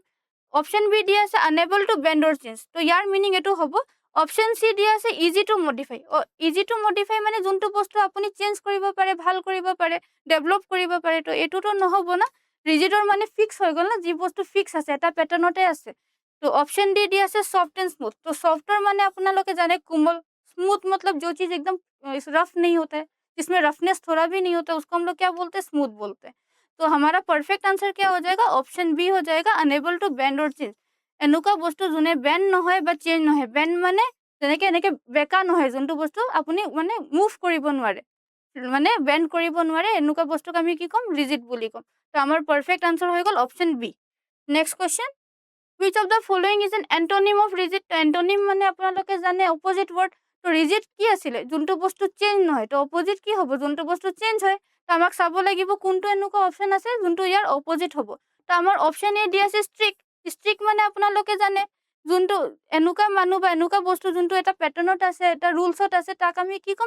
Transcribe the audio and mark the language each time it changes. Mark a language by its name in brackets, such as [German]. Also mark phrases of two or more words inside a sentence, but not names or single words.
[English] option B [Assamese] দিয়া আছে [English] unable to bend or change. [Assamese] তো ইয়াৰ মিনিং এইটো হ'ব। [English] option C [Assamese] দিয়া আছে [English] easy to modify. easy to modify [Assamese] মানে যোনটো বস্তু আপুনি চেঞ্জ কৰিব পাৰে, ভাল কৰিব পাৰে, ডেভেলপ কৰিব পাৰে। তো এইটোতো নহ'ব না। ৰিজিডৰ মানে ফিক্স হৈ গ'ল না, যি বস্তু ফিক্স আছে, এটা পেটাৰ্ণতে আছে। [Hindi] তো [English] option D [Hindi] दिया है [English] soft and smooth. [Hindi] तो सॉफ्टवेयर माने अपना लोग के जाने कोमल, स्मूथ मतलब जो चीज एकदम रफ नहीं होता है, जिसमें रफनेस थोड़ा भी नहीं होता है, उसको हम लोग क्या बोलते हैं? स्मूथ बोलते हैं। तो हमारा [English] perfect answer [Hindi] क्या हो जाएगा? [English] option B [Hindi] हो जाएगा [English] unable to bend [Hindi] और चेंज। [Assamese] এনেকুৱা বস্তু যোনে বেণ্ড নহয় বা চেঞ্জ নহয়। বেণ্ড মানে যেনেকে এনেকে বেকা নহয়, যোনটো বস্তু আপুনি মানে মুভ কৰিব নোৱাৰে, মানে বেণ্ড কৰিব নোৱাৰে, এনেকুৱা বস্তুক আমি কি ক'ম? ৰিজিড বুলি ক'ম। তো আমাৰ [English] perfect answer [Assamese] হৈ গ'ল [English] option B. next question, which of the following is an antonym of rigid? [Assamese] তো antonym মানে আপোনালোকে জানে [English] opposite word. [Assamese] তো ৰিজিড কি আছিলে? যোনটো বস্তু চেঞ্জ নহয়। তো অপোজিট কি হ'ব? যোনটো বস্তু চেঞ্জ হয়। তো আমাক চাব লাগিব কোনটো এনেকুৱা অপশ্যন আছে যোনটো ইয়াৰ অপোজিট হ'ব। তো আমাৰ [English] option A [Assamese] দি আছে ষ্ট্ৰিক্ট। ষ্ট্ৰিক্ট মানে আপোনালোকে জানে যোনটো এনেকুৱা মানুহ বা এনেকুৱা বস্তু যোনটো এটা পেটাৰ্ণত আছে, এটা ৰুলছত আছে, তাক আমি কি ক'ম?